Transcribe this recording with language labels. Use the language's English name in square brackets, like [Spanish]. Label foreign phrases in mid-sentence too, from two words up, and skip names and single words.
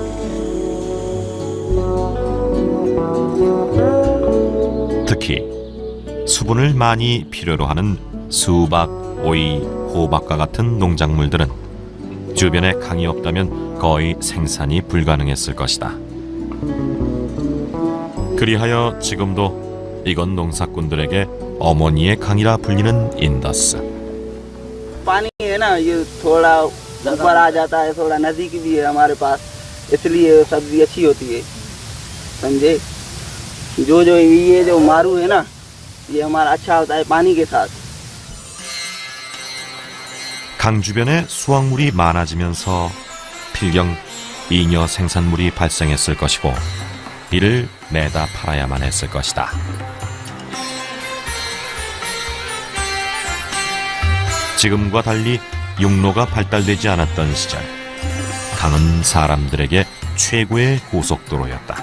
[Korean] 특히 수분을 많이 필요로 하는 수박, 오이, 호박과 같은 농작물들은 주변에 강이 없다면 거의 생산이 불가능했을 것이다. 그리하여 지금도 이건 농사꾼들에게 어머니의 강이라 불리는 인더스. [Hindi] पानी है ना ये थोड़ा ऊपर आ जाता है, थोड़ा नजदीक भी है हमारे पास, इसलिए सब्जी अच्छी होती है, समझे। जो ये जो मारू है ना, ये हमारा अच्छा होता है पानी के साथ। [Korean] 강 주변에 수확물이 많아지면서 필경 잉여 생산물이 발생했을 것이고 이를 내다 팔아야만 했을 것이다. 지금과 달리 육로가 발달되지 않았던 시절, 강은 사람들에게 최고의 고속도로였다.